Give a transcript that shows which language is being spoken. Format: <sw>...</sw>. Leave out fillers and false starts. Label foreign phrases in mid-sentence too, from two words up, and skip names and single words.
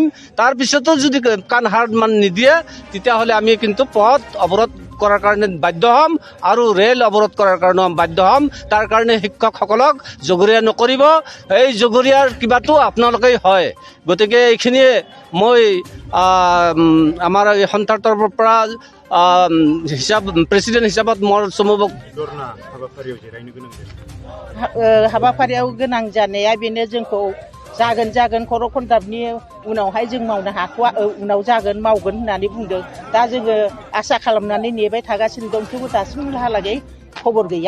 <as>তাৰপিছতো যদি কাণ সাৰ নিদিয়ে, তেতিয়াহ'লে আমি কিন্তু পথ অৱৰোধ কৰাৰ কাৰণে বাধ্য হ'ম আৰু ৰেল অৱৰোধ কৰাৰ কাৰণে বাধ্য হ'ম। তাৰ কাৰণে শিক্ষকসকলক জগৰীয়া নকৰিব, এই জগৰীয়াৰ কিবাটো আপোনালোকেই হয়। গতিকে এইখিনিয়ে মই আমাৰ এই সন্থাৰ তৰফৰ পৰা প্ৰেচিডেণ্ট হিচাপত মোৰ চমুক</as> <brx>हाबाफारियाव गोनां जानाया बेनो, जोंखौ जागोन खर' खन्दाबनि उनावहाय जों मावनो हाख'वा, उनाव जागोन मावगोन होननानै बुंदों। दा जोङो आसा खालामनानै नेबाय थागासिनो दं, थेवबो दासिमहालागै खबर गैया।</brx>